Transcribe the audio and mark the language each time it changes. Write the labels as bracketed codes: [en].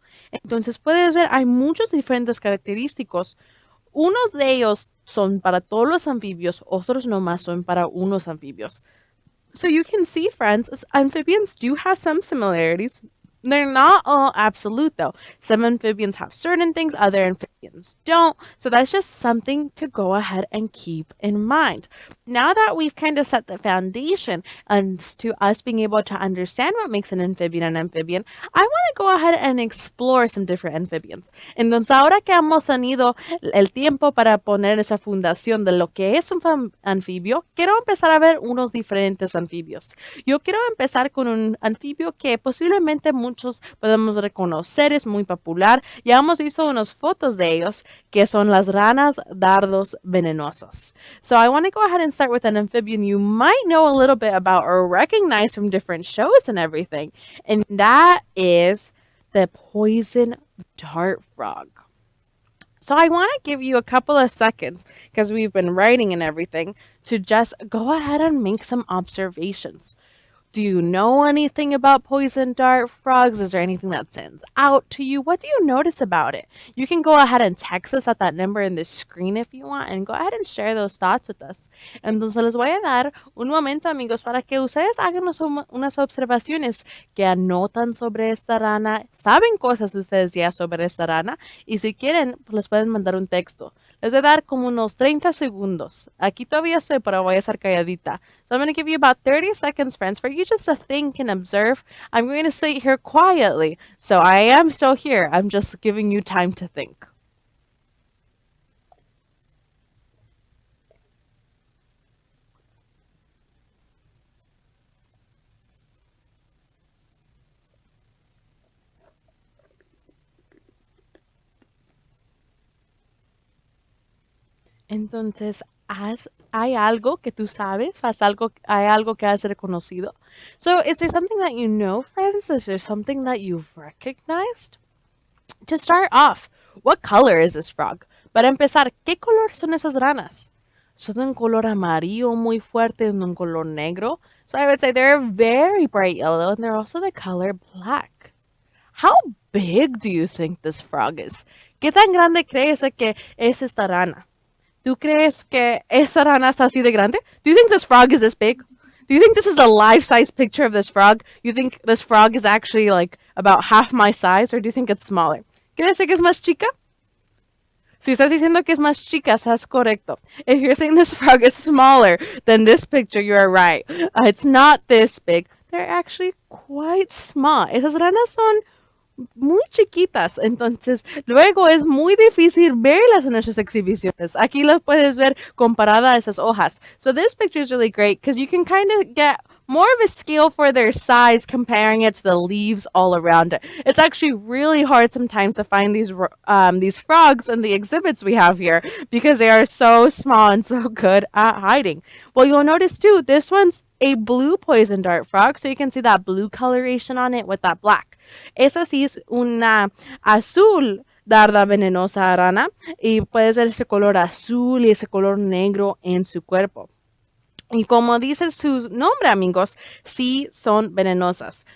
[es] Entonces puedes ver, hay muchos diferentes característicos. Unos de ellos son para todos los anfibios, otros nomás son para unos anfibios. [en] So you can see, friends, amphibians do have some similarities. They're not all absolute, though. Some amphibians have certain things, other amphibians don't. So that's just something to go ahead and keep in mind. Now that we've kind of set the foundation and to us being able to understand what makes an amphibian, I want to go ahead and explore some different amphibians. [es] Entonces, ahora que hemos tenido el tiempo para poner esa fundación de lo que es un anfibio, quiero empezar a ver unos diferentes anfibios. Yo quiero empezar con un anfibio que posiblemente muchos podemos reconocer, es muy popular. Ya hemos visto unas fotos de ellos que son las ranas dardos venenosas. [en] So I want to go ahead and start with an amphibian you might know a little bit about or recognize from different shows and everything. And that is the poison dart frog. So I want to give you a couple of seconds because we've been writing and everything to just go ahead and make some observations. Do you know anything about poison dart frogs? Is there anything that stands out to you? What do you notice about it? You can go ahead and text us at that number in the screen if you want and go ahead and share those thoughts with us. [es] Entonces les voy a dar un momento, amigos, para que ustedes hagan unas observaciones que anotan sobre esta rana. Saben cosas ustedes ya sobre esta rana y si quieren, pues les pueden mandar un texto. Les voy a dar como unos 30 segundos. Aquí todavía estoy, pero voy a estar calladita. [en] So I'm going to give you about 30 seconds, friends, for you just to think and observe. I'm going to sit here quietly. So I am still here. I'm just giving you time to think. [es] Entonces, hay algo que tú sabes, hay algo que has reconocido. [en] So, is there something that you know, friends? Is there something that you've recognized? To start off, what color is this frog? [es] Para empezar, ¿qué color son esas ranas? ¿Son de un color amarillo muy fuerte o de un color negro? [en] So I would say they're very bright yellow and they're also the color black. How big do you think this frog is? [es] ¿Qué tan grande crees que es esta rana? ¿Tú crees que esa rana es así de grande? [en] Do you think this frog is this big? Do you think this is a life-size picture of this frog? You think this frog is actually like about half my size, or do you think it's smaller? [es] ¿Quieres decir que es más chica? Si estás diciendo que es más chica, estás correcto. [en] If you're saying this frog is smaller than this picture, you are right. It's not this big. They're actually quite small. [es] Esas ranas son muy chiquitas, entonces luego es muy difícil verlas en nuestras exhibiciones. Aquí las puedes ver comparada a esas hojas. [en] So this picture is really great because you can kind of get more of a scale for their size comparing it to the leaves all around it. It's actually really hard sometimes to find these frogs in the exhibits we have here because they are so small and so good at hiding. Well, you'll notice too, this one's a blue poison dart frog, so you can see that blue coloration on it with that black. [es] Esa sí es una azul darda venenosa rana y puedes ver ese color azul y ese color negro en su cuerpo. Y como dice su nombre, amigos, sí son venenosas.